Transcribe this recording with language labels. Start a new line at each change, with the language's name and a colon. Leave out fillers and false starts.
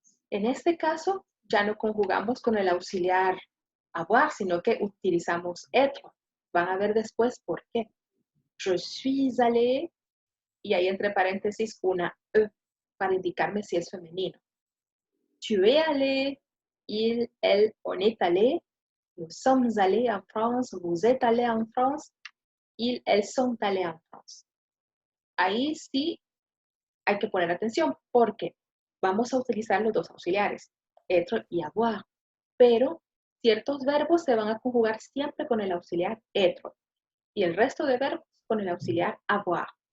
Spanish: En este caso, ya no conjugamos con el auxiliar avoir, sino que utilizamos être. Van a ver después por qué.
French: Je suis allé,
Spanish: y ahí entre paréntesis una E, para indicarme si es femenino.
French: Tu es allé, il, elle, on est allé, nous sommes allés en France, vous êtes allés en France, ils, elles sont allés en France.
Spanish: Ahí sí hay que poner atención porque vamos a utilizar los dos auxiliares, être y avoir, pero ciertos verbos se van a conjugar siempre con el auxiliar être y el resto de verbos con el auxiliar avoir.